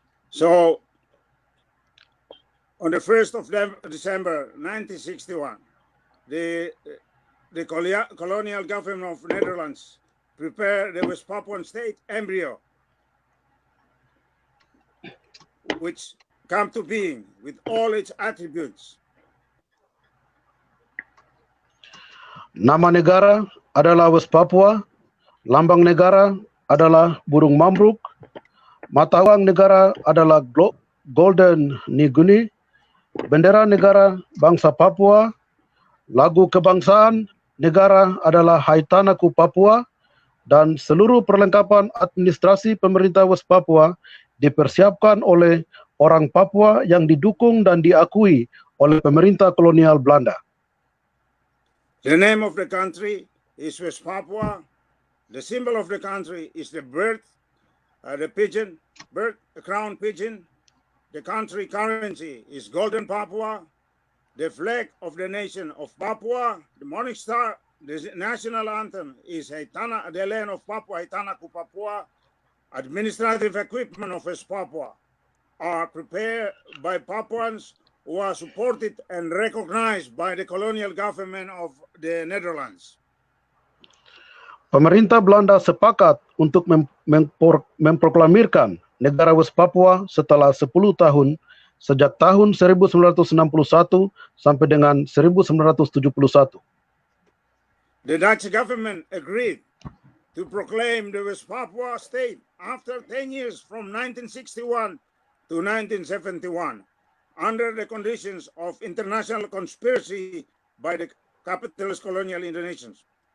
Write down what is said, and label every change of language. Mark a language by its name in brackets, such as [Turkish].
[English] So, on the 1st of December 1961, the colonial government of Netherlands prepared the West Papuan state embryo, which come to being with all its attributes. [Indonesian] Nama negara adalah West Papua, lambang negara adalah burung mamruk, mata uang negara adalah Golden Niguni, bendera negara bangsa Papua, lagu kebangsaan negara adalah Tanahku Papua, dan seluruh perlengkapan administrasi pemerintah West Papua dipersiapkan oleh orang Papua yang didukung dan diakui oleh pemerintah kolonial Belanda. [English] The name of the country is West Papua. The symbol of the country is the bird, the crown pigeon. The country currency is Golden Papua. The flag of the nation of Papua, the morning star. The national anthem is the land of Papua, Tanahku Papua. Administrative equipment of West Papua are prepared by Papuans who are supported and recognized by the colonial government of the Netherlands. [Indonesian] Pemerintah Belanda sepakat untuk memproklamirkan negara West Papua setelah 10 tahun, sejak tahun 1961 sampai dengan 1971. [English] The Dutch government agreed to proclaim the West Papua state after 10 years from 1961 to 1971. Under the conditions of international conspiracy by the capitalist colonial Indonesians.